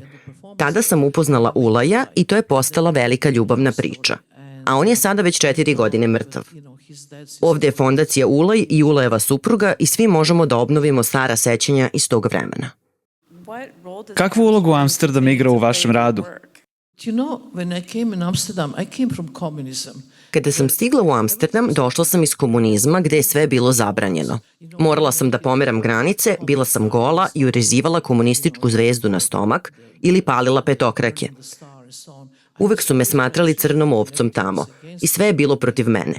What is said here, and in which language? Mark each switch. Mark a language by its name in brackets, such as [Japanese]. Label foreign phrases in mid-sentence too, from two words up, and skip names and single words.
[Serbian] Tada sam upoznala Ulaja i to je postala velika ljubavna priča. A on je sada već 4 godine mrtav. Ovde je fondacija Ulaj i Ulajeva supruga i svi možemo da obnovimo stara sećanja iz tog vremena. Kakvu ulogu Amsterdam igra u vašem radu? [English] You know, when I came in Amsterdam, I came from communism. [Serbian] Kada sam stigla u Amsterdam, došla sam iz komunizma gde je sve bilo zabranjeno. Morala sam da pomeram granice, bila sam gola i urezivala komunističku zvezdu na stomak ili palila petokrake. Uvek su me smatrali crnom ovcom tamo i sve je bilo protiv mene.